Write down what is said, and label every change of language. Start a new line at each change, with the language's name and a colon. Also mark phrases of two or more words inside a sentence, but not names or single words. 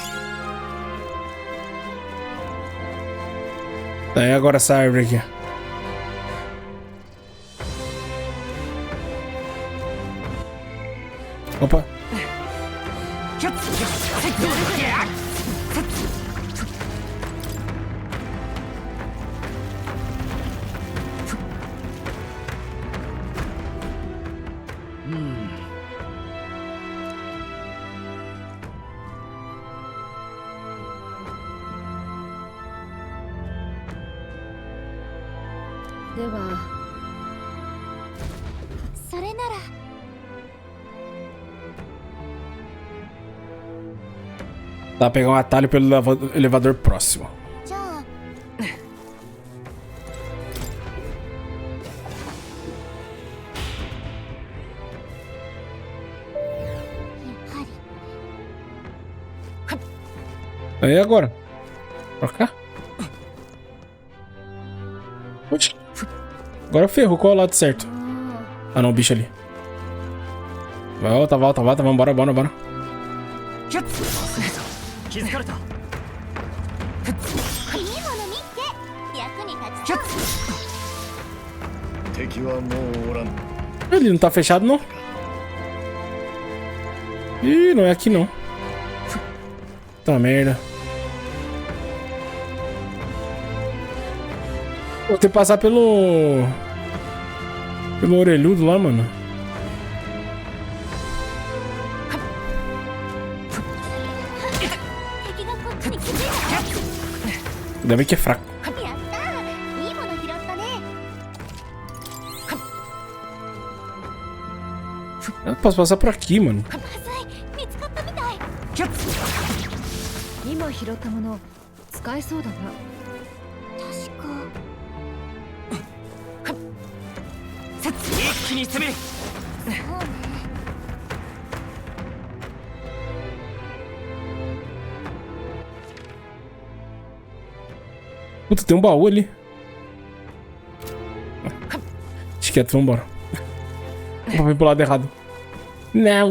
Portuguese: Tá, e agora essa árvore aqui? Opa. Hmm.
Japanese: ではそれなら
Portuguese: Dá pra pegar um atalho pelo elevador próximo.
Japanese: じゃあやはり
Portuguese: Aí agora? Pra cá? Oxi. Agora ferrou. Qual é o lado certo? Ah não, o bicho ali. Volta, volta, volta. Vambora, bora, bora.
Japanese: 気づかれた。いいもの見っけ役に立ちそう敵はもうおらん。
Portuguese: Ele não tá fechado, não? Ih, não é aqui, não. Tá merda. Vou ter que passar pelo orelhudo lá, mano. Ainda bem que é fraco.
Japanese: やったーいいもの拾ったね
Portuguese: Eu posso passar por aqui, mano.
Japanese: まずい見つかったみたい今拾ったもの使えそうだな。確か一気に攻める。そうね
Portuguese: Puta, tem um baú ali. Deixa quieto, vambora. Vou vir pro lado errado. Não.